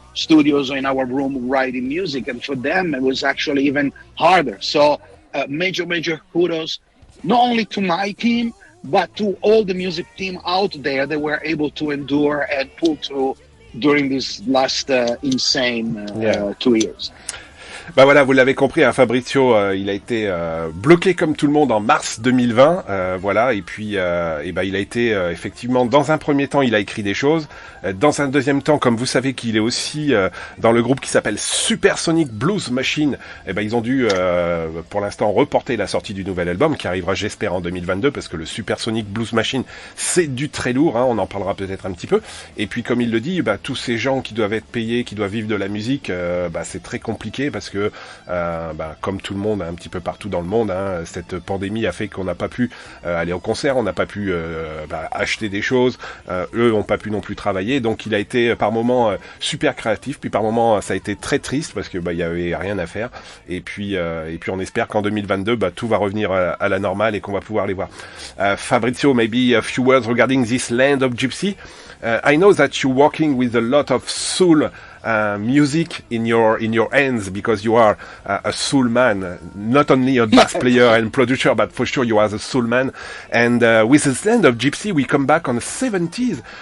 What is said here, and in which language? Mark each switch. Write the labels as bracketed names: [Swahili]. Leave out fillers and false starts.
[English] studios or in our room writing music. And for them, it was actually even harder. So major kudos, not only to my team, but to all the music team out there that were able to endure and pull through during these last insane 2 years. [French] Bah voilà, vous l'avez compris, hein, Fabrizio, il a été bloqué comme tout le monde en mars 2020, voilà, et puis bah, il a été effectivement, dans un premier temps, il a écrit des choses, dans un deuxième temps, comme vous savez qu'il est aussi dans le groupe qui s'appelle Supersonic Blues Machine, et ben ils ont dû, pour l'instant, reporter la sortie du nouvel album, qui arrivera, j'espère, en 2022, parce que le Supersonic Blues Machine, c'est du très lourd, hein, on en parlera peut-être un petit peu, et puis comme il le dit, bah, tous ces gens qui doivent être payés, qui doivent vivre de la musique, bah, c'est très compliqué, parce que bah, comme tout le monde, un petit peu partout dans le monde, hein, cette pandémie a fait qu'on n'a pas pu aller au concert, on n'a pas pu bah, acheter des choses, eux n'ont pas pu non plus travailler, donc il a été par moments super créatif, puis par moments ça a été très triste parce que bah, il y avait rien à faire, et puis on espère qu'en 2022 bah, tout va revenir à la normale et qu'on va pouvoir les voir. [English] Fabrizio, maybe a few words regarding this land of Gypsy. I know that you're working with a lot of soul music in your hands, because you are a soul man, not only a bass player and producer, but for sure you are a soul man. And with the land of Gypsy, we come back on the 70s.